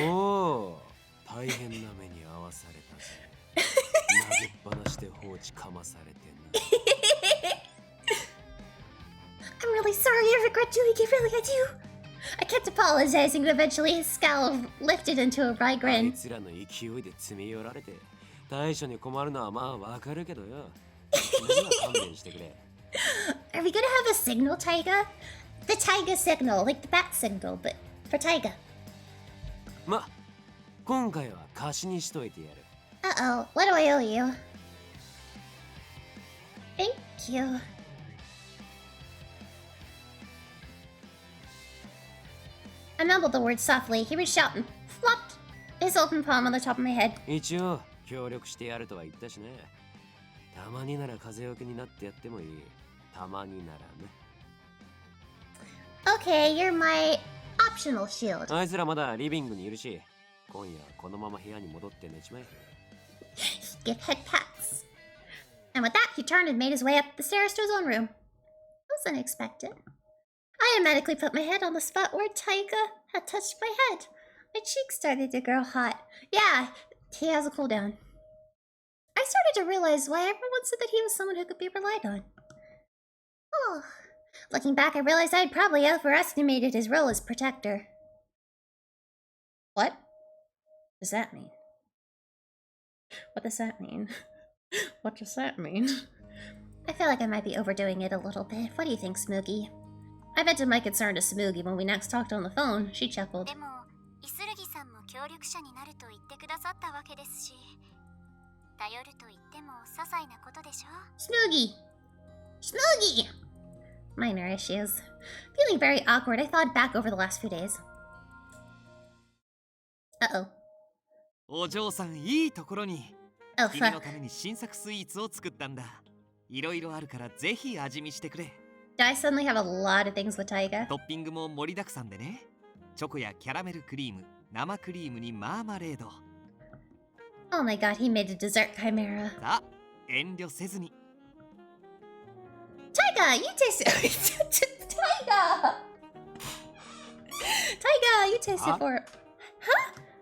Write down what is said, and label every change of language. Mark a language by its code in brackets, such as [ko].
[ja] おお大変な目に遭わされたぜ投げっぱなしで放置かまされてんな [en] I'm really sorry, I regret doing it really at you. I kept apologizing, but eventually his scowl lifted into a wry [ja] あい [en] grin. [ja] つらの勢いで詰め寄られて対処に困るのはまあわかるけどよ何は勘弁してくれ [en] Are we gonna have a signal, Taiga? The Taiga signal, like the bat signal, but for Taiga. [ja] ま今回は貸しにしといてやる [en] Uh-oh, what do I owe you? Thank you. I mumbled the words softly. He reached out and flopped his open palm on the top of my head. [ja] 一応協力してやるとは言ったしねたまになら風よけになってやってもいいたまにならね [en] okay, you're my optional shield. [ja] あいつらまだリビングにいるし、今夜このまま部屋に戻って寝ちまえ。 [en] Give head pats. And with that, he turned and made his way up the stairs to his own room. That was unexpected. I automatically put my head on the spot where Taiga had touched my head. My cheeks started to grow hot. Yeah, he has a cooldown. I started to realize why everyone said that he was someone who could be relied on. Oh, looking back, I realized I'd probably overestimated his role as protector. What does that mean? What does that mean? What does that mean? I feel like I might be overdoing it a little bit. What do you think, Smoogie? I vented my concern to Smoogie when we next talked on the phone. She chuckled. Smoogie! Smoogie! Minor issues. Feeling very awkward, I thought back over the last few days. Uh-oh. [ja] お嬢さん、いいところに。 [en] Oh, [ja] 君の [en] fuck. [ja] ために新作スイーツを作ったんだ。いろいろあるからぜひ味見してくれ。 [en] Do I suddenly have a lot of things with Taiga? [ja] トッピングも盛りだくさんでね。チョコやキャラメルクリーム、生クリームにマーマレード。 [en] Oh my god, he made a dessert chimera. [ja] さあ、遠慮せずに。 [en] Taiga, you taste it. Taiga! Taiga, you taste it for it. Huh?